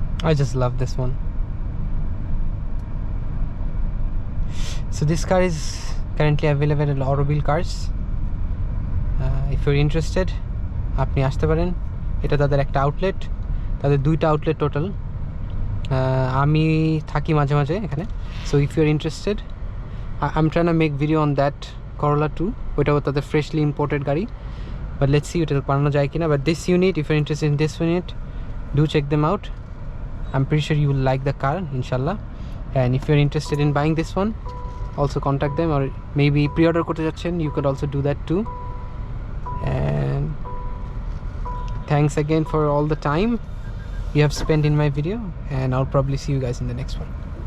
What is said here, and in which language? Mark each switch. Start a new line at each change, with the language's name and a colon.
English: I just love this one. So this car is currently available at Auroville Cars. If you're interested,
Bangla: আপনি আসতে পারেন। এটা তাদের একটা আউটলেট, তাদের 2টা আউটলেট টোটাল। আমি থাকি মাঝে মাঝে এখানে।
English: So if your interested, I am trying to make video on that Corolla 2।
Bangla: ওইটাও তাদের ফ্রেশলি ইম্পোর্টেড গাড়ি,
English: but let's see
Bangla: ওটা বানানো যায় কিনা।
English: But this unit, if your interested in this unit, do check them out. I'm pretty sure you will like the car, inshallah. And if you're interested in buying this one, also contact them, or maybe pre-order
Bangla: korte jacchen,
English: you could also do that too. And thanks again for all the time you have spent in my video, and I'll probably see you guys in the next one.